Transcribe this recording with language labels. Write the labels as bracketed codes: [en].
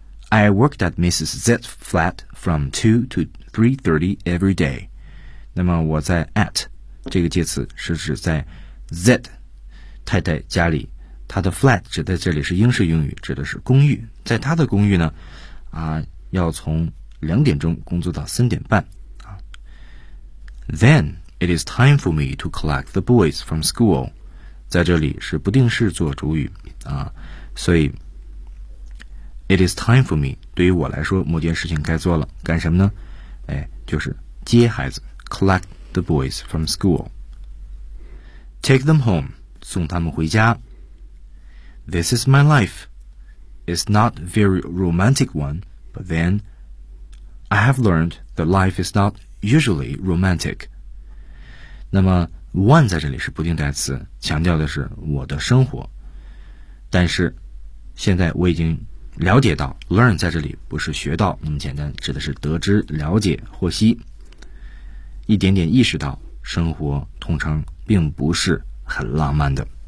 [en] I worked at Mrs. Z's flat from 2 to 3:30 every day。 [zh] 那么我在 at 这个介词是指在 Z 太太家里，他的 flat 指的这里是英式英语，指的是公寓。在他的公寓呢，要从两点钟工作到三点半。 [en] Then it is time for me to collect the boys from school。 [zh] 在这里是不定式做主语啊，所以 [en] it is time for me [zh] 对于我来说，某件事情该做了，干什么呢？就是接孩子 ， [en] collect the boys from school。 Take them home， [zh] 送他们回家。 [en] This is my life. It's not very romantic one, but then I have learned that life is not usually romantic. [zh] 那么 one 在这里是不定代词，强调的是我的生活。但是现在我已经了解到 learn 在这里不是学到那么简单，指的是得知、了解、获悉，一点点意识到生活通常并不是很浪漫的。